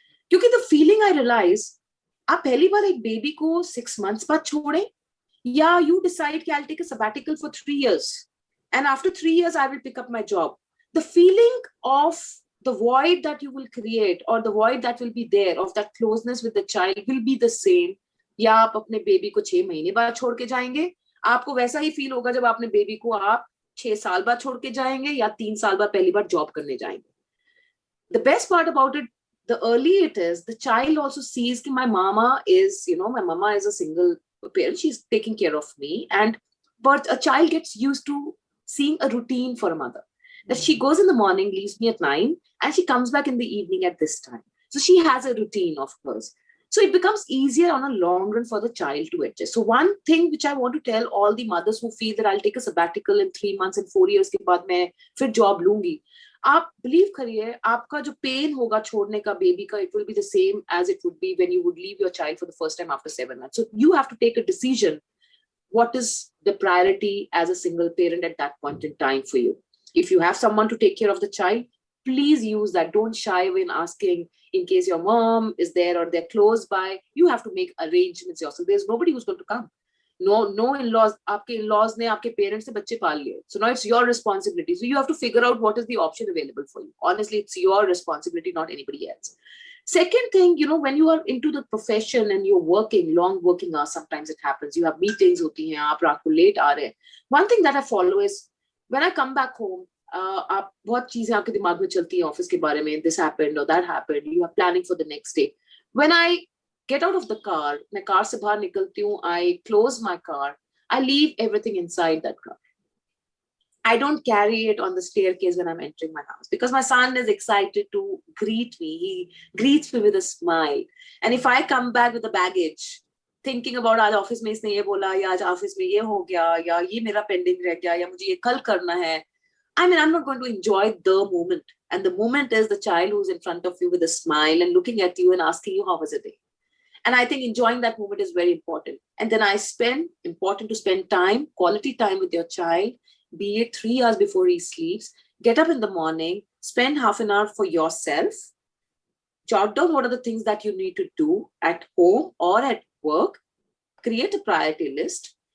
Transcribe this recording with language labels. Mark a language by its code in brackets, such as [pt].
[en] Because the feeling I realized, [hi] आप पहली बार एक baby को 6 months बाद छोड़े, [en] Yeah, you decide, okay, I'll take a sabbatical for 3 years. And after 3 years, I will pick up my job. The feeling of the void that you will create, or the void that will be there of that closeness with the child, will be the same. [hi] या आप अपने baby को 6 महीने बाद छोड़ के जाएंगे, आपको वैसा ही फील होगा जब अपने बेबी को आप 6 साल बाद छोड़ के जाएंगे या 3 साल बाद पहली बार जॉब करने जाएंगे. [en] The best part about it, the early it is, the child also sees that my mama is, my mama is a single parent, she's taking care of me. But a child gets used to seeing a routine for a mother. That she goes in the morning, leaves me at 9, and she comes back in the evening at this time. So she has a routine of hers. So it becomes easier on a long run for the child to adjust. So one thing which I want to tell all the mothers who feel that I'll take a sabbatical in 3 months and 4 years [hi] के बाद मैं फिर job लूंगी, आप believe करिए, आपका जो pen होगा छोड़ने का बेबी का, [en] it will be the same as it would be when you would leave your child for the first time after 7 months. So you have to take a decision. What is the priority as a single parent at that point in time for you? If you have someone to take care of the child, please use that. Don't shy away in asking in case your mom is there or they're close by. You have to make arrangements yourself. There's nobody who's going to come. No in-laws, [hi] आपके in-laws ने आपके parents से बच्चे पाल लिए. [en] So now it's your responsibility. So you have to figure out what is the option available for you. Honestly, it's your responsibility, not anybody else. Second thing, when you are into the profession and you're working, long working hours, sometimes it happens. You have meetings [hi] होती हैं, आप रात को late आ रहे हैं. [en] One thing that I follow is when I come back home, [hi] आप बहुत चीजें आपके दिमाग में चलती हैं ऑफिस के बारे में. [en] This happened or that happened. You are planning for the next day. When I get out of the car, [hi] मैं कार से बाहर निकलती हूँ, [en] I close my car, I leave everything inside that car. I don't carry it on the staircase when I'm entering my house because my son is excited to greet me. He greets me with a smile. And if I come back with the baggage, thinking about [hi] आज office में इसने ये बोला या आज office में ये हो गया या ये मेरा पेंडिंग रह गया या मुझे ये कल करना है, [en] I mean, I'm not going to enjoy the moment. And the moment is the child who's in front of you with a smile and looking at you and asking you, how was the day? And I think enjoying that moment is very important. And then important to spend time, quality time with your child, be it 3 hours before he sleeps. Get up in the morning, spend half an hour for yourself, jot down what are the things that you need to do at home or at work, create a priority list.